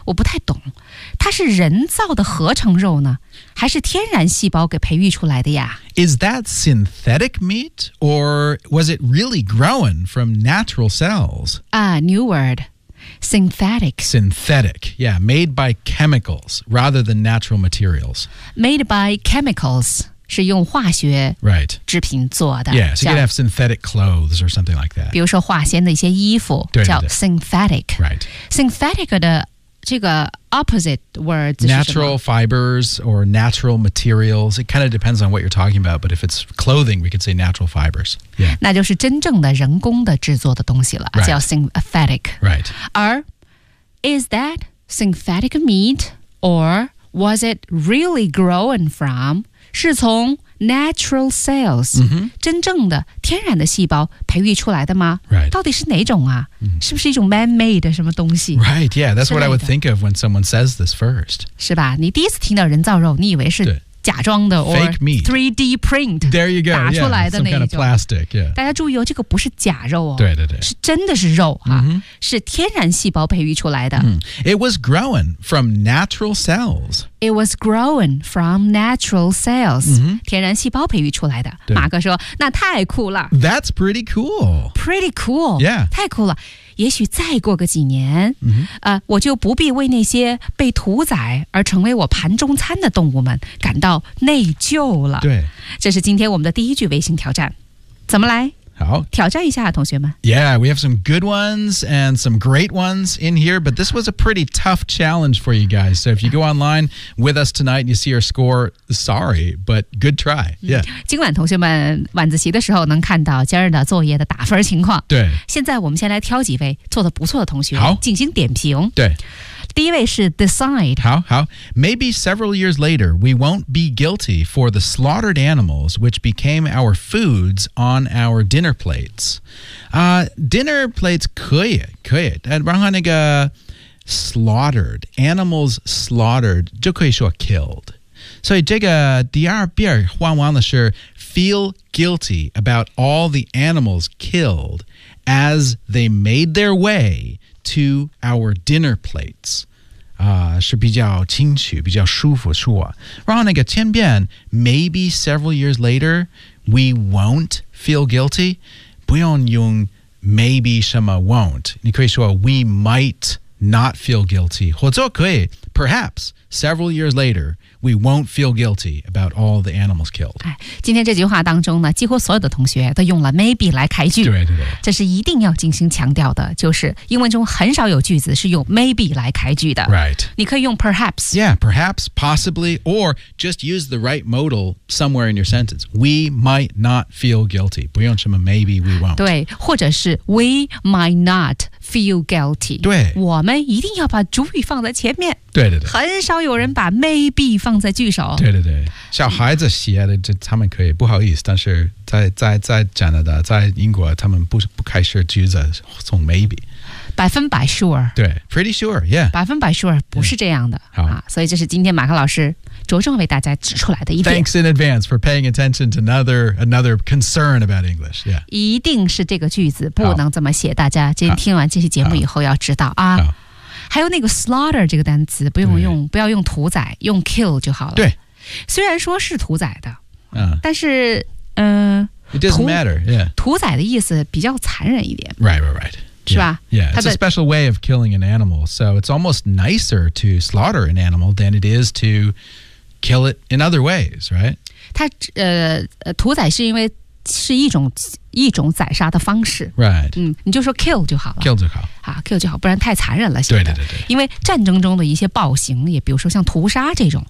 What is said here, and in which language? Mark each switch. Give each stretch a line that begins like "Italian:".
Chinese: 我不太懂它是人造的合成肉呢还是天然细胞给培育出来的呀
English: Is that synthetic meat or was it really grown from natural cells new wordSynthetic, yeah, made by chemicals rather than natural materials. Made by chemicals
Chinese: 是用化学
English: right
Chinese: 制品做的
English: Yeah, so you can have synthetic clothes or something like that.
Chinese: 比如说化纤的一些衣服叫 synthetic.
English: Right. Synthetic 的这个 opposite words 是 Natural fibers or natural materials. It kind of depends on what you're talking about, but if it's clothing, we could say natural fibers. Yeah.
Chinese: 那就是真正的人工的制作的东西了、
English: right. 叫 synthetic. Right. 而 is that synthetic meat or was it really grown from? 是从 natural cells,、 mm-hmm.
Chinese: 真正的天然的细胞培育出来的吗
English: Right.
Chinese: 到底是哪种啊是不是一种 man-made 的什么东西
English: Right, yeah, that's what I would think of when someone says this first.
Chinese: 是吧你第一次听到人造肉你以为是假装的
English: or Fake meat. 3D print. There you go,
Chinese: 打出来的
English: yeah, some kind of plastic, yeah.
Chinese: 大家注意哦这个不是假肉哦对对对是真的是肉啊、 mm-hmm. 是天然细胞培育出来的、
English: It was grown from natural cells. It was grown from natural cells.、 Mm-hmm.
Chinese: 天然细胞培育出来的。马哥说那太酷了。
English: That's pretty cool. Pretty cool. Yeah.
Chinese: 太酷了。也许再过个几年、 mm-hmm. 我就不必为那些被屠宰而成为我盘中餐的动物们感到内疚了。对。这是今天我们的第一句微信挑战。怎么来好。挑战一下同学们。
English: Yeah, we have some good ones and some great ones in here, but this was a pretty tough challenge for you guys. So if you go online with us tonight and you see our score, sorry, but good try. Yeah.
Chinese: 今晚同学们晚自习的时候能看到今日的作业的打分情况。对。现在我们先来挑几位做得不错的同学好进行点评。对。第一位是 decide
English: 好好 Maybe several years later We won't be guilty For the slaughtered animals Which became our foods On our dinner plates、Dinner plates
Chinese: 可以然后那个
English: Slaughtered Animals slaughtered
Chinese: 就可以说
English: killed
Chinese: 所以这个第二遍换完了是
English: Feel guilty About all the animals killed As they made their way to our dinner plates.
Chinese: 是比较清楚比较舒服是吧然后那个千遍
English: maybe several years later, we won't feel guilty.
Chinese: 不用用
English: maybe 什么 won't.
Chinese: 你可以说
English: we might not feel guilty. 或者可以 perhaps several years later,We won't feel guilty about all the animals killed.
Chinese: 今天这句话当中呢，几乎所有的同学都用了 maybe 来开句。对对对，这是一定要进行强调的，就是英文中很少有句子是用 maybe 来开句的。
English: Right.
Chinese: 你可以用 perhaps.
English: Yeah, perhaps, possibly, or just use the right modal somewhere in your sentence. We might not feel guilty.
Chinese: 不用什么
English: maybe, we won't.
Chinese: 对，或者是
English: we might not. Feel guilty.
Chinese: 对，我们一定要把主语放在前面。对对对，很少有人把 maybe 放在句首。对对对，小孩子写的，这他们可以不好意思，但是在加拿大，在英国，他们不开始句子从 maybe。百分百 sure。
English: 对 ，pretty sure, yeah。
Chinese: 百分百 sure 不是这样的、 yeah. 好、啊，所以这是今天马克老师着重为大家指出来的一点。
English: Thanks in advance for paying attention to another concern about English. Yeah，
Chinese: 一定是这个句子不能这么写。大家今天听完这期节目以后要知道啊。还有那个 slaughter 这个单词不用用，不要用屠宰，用 kill 就好了。对，虽然说是屠宰的，但是
English: It doesn't matter. Yeah，
Chinese: 屠宰的意思比较残忍一点。
English: Right, right, right.
Chinese: 是吧
English: yeah, it's a special way of killing an animal. So it's almost nicer to slaughter an animal than it is to kill it in other ways, right?
Chinese: 它屠宰是因为是一种宰杀的方式。
English: Right.
Chinese: 嗯，你就说 kill 就好了。 Kill 就好。啊 ，kill 就好，不然太残忍了。对对对对。因为战争中的一些暴行，也比如说像屠杀这种，